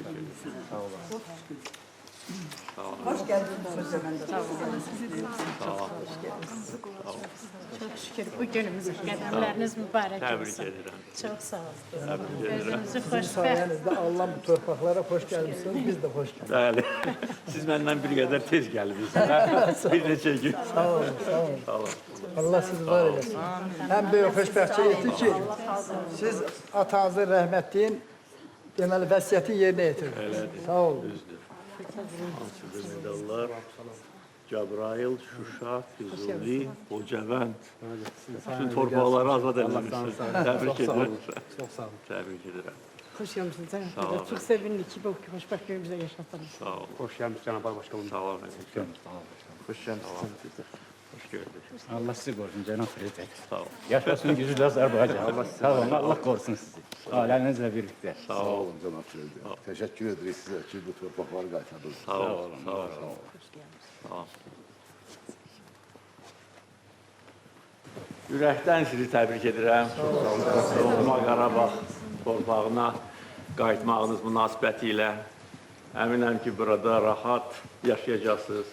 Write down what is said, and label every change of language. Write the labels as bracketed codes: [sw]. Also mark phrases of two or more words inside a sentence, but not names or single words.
[az] Sağ olun. Sağ olun. [tr] Hoş geldiniz hocam. Sağ olun. [az] Sağ olun. [tr] Çok şükür bu günümüz qədəmləriniz mübarək Tebrik olsun. ederim. Çok sağ olun. Tebrik ederim. [az] Özünüzü [tr] Sizin [az] xoşbəxt. [tr] sayenizde Allah bu torpaqlara hoş gelmişsiniz. Biz de hoş geldik. [az] Bəli. Siz məndən bir qədər tez gəldiniz. Bir neçə gün. Sağ olun. Sağ olun. Sağ olun. [tr] Allah sizi var eylesin. [az] En büyük hoşbəxtçi etdi ki, siz atanızın rəhmətliyin deməli vəsiyyəti yerinə yetirdiniz. Sağ olun. Düzdür. Hansıdır medallar? Cəbrayıl, Şuşa, Füzuli, Hocavənd. Bütün torpaqları azad edilmişsiniz. Təbrik edirəm. [tr] Çok sağ olun. [az] Təbrik edirəm. [tr] Hoş geldiniz. [az] Sağ olun. [tr] Çok sevindik ki bu hoşbak günümüzde yaşattınız. [az] Sağ olun. [tr] Hoş geldiniz Cenab-ı Başkanım. [az] Sağ olun. [tr] Hoş geldiniz. Hoş gördük. Allah sizi korusun Cenab-ı Prezident. [az] Sağ olun. [tr] Yaşasın gücü Azerbaycan. Sağ olun. Allah korusun sizi. Ailenizle birlikte. [az] Sağ olun. Cənab Prezident. [tr] Teşekkür ederiz [az] sizə ki, bu torpaqları qaytardınız. Sağ olun. Sağ olun. Sağ olun. Ürəkdən sizi təbrik edirəm. Doğma Qarabağ torpağına qayıtmağınız münasibəti ilə əminəm ki, burada rahat yaşayacaqsınız.